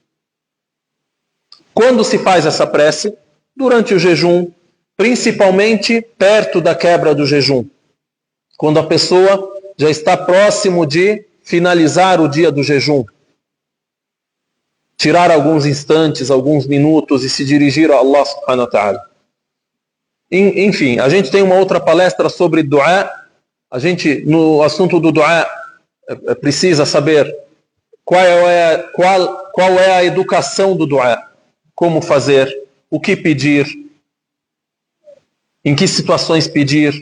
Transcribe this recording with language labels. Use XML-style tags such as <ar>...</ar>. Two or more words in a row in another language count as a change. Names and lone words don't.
<pt>Quando se faz essa prece? Durante o jejum, principalmente perto da quebra do jejum. Quando a pessoa já está próximo de finalizar o dia do jejum. Tirar alguns instantes, alguns minutos e se dirigir a Allah</pt> <ar>سبحانه وتعالى.</ar> <pt>Enfim, a gente tem uma outra palestra sobre du'a. A gente, no assunto do du'a, precisa saber qual é a educação do du'a. Como fazer, o que pedir, em que situações pedir.</pt>